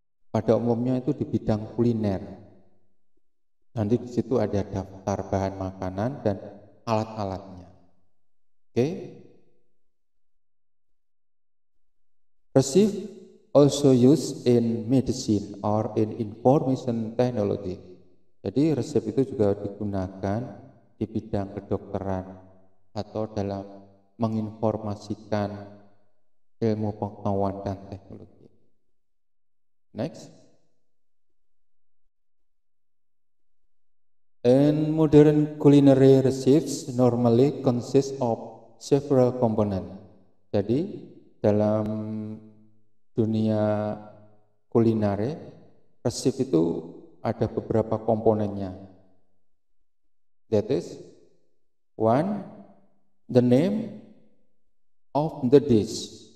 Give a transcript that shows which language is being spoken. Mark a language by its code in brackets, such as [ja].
[id] Pada umumnya itu di bidang kuliner. Nanti di situ ada daftar bahan makanan dan alat-alatnya. Oke. [en] Receipt also used in medicine or in information technology. [id] Jadi resep itu juga digunakan di bidang kedokteran atau dalam menginformasikan ilmu pengetahuan dan teknologi. Next. [en] In modern culinary recipes normally consist of several components. [id] Jadi dalam dunia kuliner, resep itu ada beberapa komponennya. [en] That is, one, the name of the dish.